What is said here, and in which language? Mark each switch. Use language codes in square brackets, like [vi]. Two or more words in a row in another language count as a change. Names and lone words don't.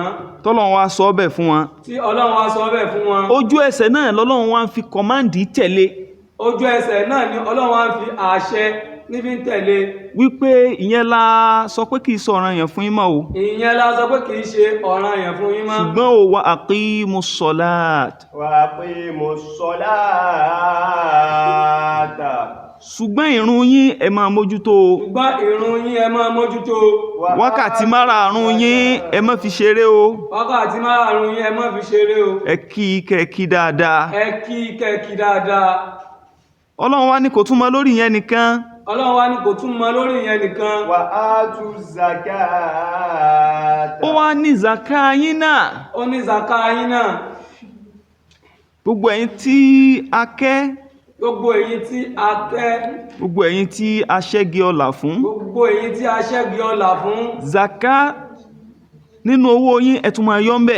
[yo] Tọ́lọ́run wá sọ bẹ́ẹ̀ fún wọn. Tí Ọlọ́run wá sọ bẹ́ẹ̀ fún wọn. Ojú ẹsẹ̀ náà lọ́lọ́run wá ń fi kọ́máǹdì tẹ̀lé. Ojú ẹsẹ̀ náà ni Ọlọ́run wá ń fi àṣẹ níbi ń tẹ̀lé. Wípé ìyẹn la sọ pé kìí ṣe ọ̀ranyàn fún yín mọ́ o. Ìyẹn la sọ pé kìí ṣe ọ̀ranyàn fún yín mọ́. Ṣùgbọ́n o [ar] وأقيموا الصلاة. وأقيموا الصلاة. [yo] Ṣùgbọ́n ìrun yín ẹ máa mójútó. Ṣùgbọ́n ìrun yín ẹ máa mójútó. Wákàtí márààrún yín ẹ má fi ṣeré o. Wákàtí márààrún yín ẹ má fi ṣeré o. Ẹ kí kẹ́kí dáadáa. Ẹ kí kẹ́kí dáadáa. Ọlọ́run wá ní kò tún mọ lórí yẹn nìkan. Ọlọ́run wá ní kò tún mọ lórí ìyẹn nìkan. [ar] وآتوا الزكاة [yo] ó wá ní zaka yín náà Ó ní zaka yín náà. gbogbo ẹ̀yin tí a kẹ́ Gbogbo èyí tí a kẹ́, gbogbo ẹ̀yin tí a ṣẹ́gi ọlà fún gbogbo èyí tí a ṣẹ́gi ọlà fún, zaka nínú owó yín ẹ tún máa yọ ńbẹ̀